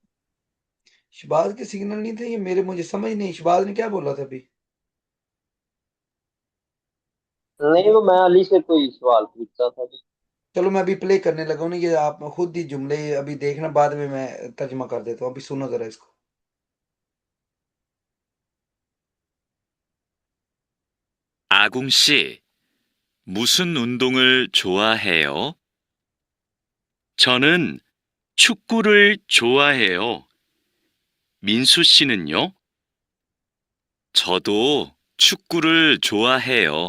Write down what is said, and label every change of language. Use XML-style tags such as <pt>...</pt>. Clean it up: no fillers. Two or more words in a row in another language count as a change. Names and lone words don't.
<hi>शबाज के सिग्नल नहीं थे ये मेरे, मुझे समझ नहीं शबाज ने क्या बोला था अभी। नहीं, वो मैं अली से कोई सवाल पूछता था जी। चलो मैं अभी प्ले करने लगा हूँ ना, ये आप खुद ही जुमले अभी देखना, बाद में मैं तर्जमा कर देता हूँ, अभी सुनो जरा इसको।</hi> <ko>아궁 씨, 무슨 운동을 좋아해요? 저는 축구를 좋아해요. 민수 씨는요? 저도 축구를 좋아해요.</ko>